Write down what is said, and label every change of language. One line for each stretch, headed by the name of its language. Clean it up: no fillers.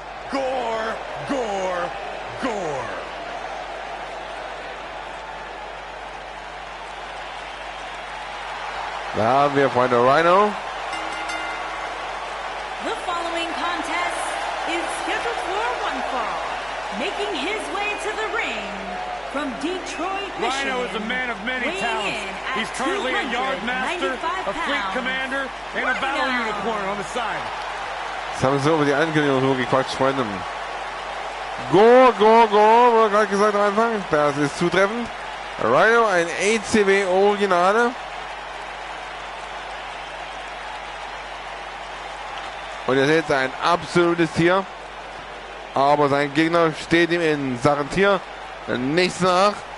German: Gore, Gore, Gore. Da haben wir Freunde Rhino.
English: The following contest is scheduled for one fall. Making his way to the ring from Detroit, Michigan. Rhino is a man of many talents. He's currently a yardmaster, a fleet commander, and a battle unicorn on the side.
German: Jetzt haben wir so über die Ankündigung so gequatscht, Freunde. Go, wurde gerade gesagt am Anfang. Das ist zutreffend. Rhino, ein ECW-Originale. Und ihr seht, ein absolutes Tier. Aber sein Gegner steht ihm in Sachen Tier nichts nach.